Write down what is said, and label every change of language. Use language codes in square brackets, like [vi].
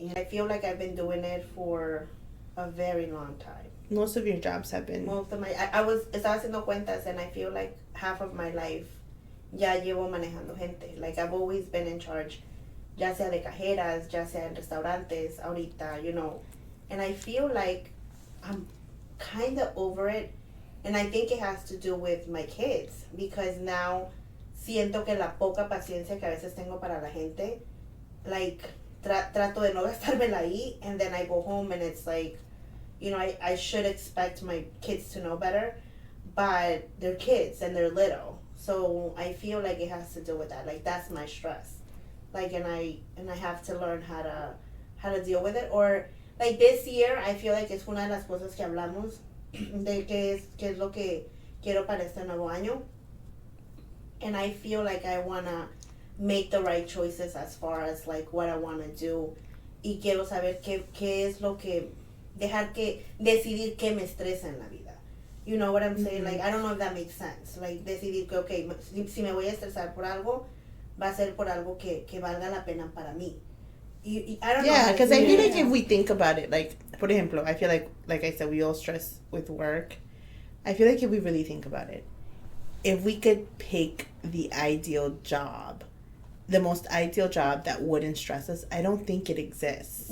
[en] I feel like I've been doing it for a very long time. Most of your jobs have been. Most of [es] estaba haciendo cuentas, [en] and I feel like half of my life [es] ya llevo manejando gente. [en] Like, I've always been in charge, [es] ya sea de cajeras, ya sea en restaurantes, ahorita, [en] And I feel like I'm kind of over it, and I think it has to do with my kids, because now [es] siento que la poca paciencia que a veces tengo para la gente, [en] like, [es] trato de no gastármela ahí, [en] and then I go home and it's like, you know, I should expect my kids to know better, but they're kids and they're little. So I feel like it has to do with that. Like, that's my stress. Like, and I have to learn how to deal with it. Or, like, this year, I feel like [es] es una de las cosas que hablamos de qué es lo que quiero para este nuevo año. [en] And I feel like I want to make the right choices as far as, like, what I want to do. [es] Y quiero saber qué es lo que... decidir qué me estresa en la vida. [en] You know what I'm saying? Like, I don't know if that makes sense. [es] Like, decidir que, okay, si me voy a estresar por algo, va a ser por algo que valga la pena para mí. [en] I don't know. Yeah, because I feel like if we think about it, like, [es] por ejemplo, [en] I feel like I said, we all stress with work. I feel like if we really think about it, if we could pick the ideal job, the most ideal job that wouldn't stress us, I don't think it exists.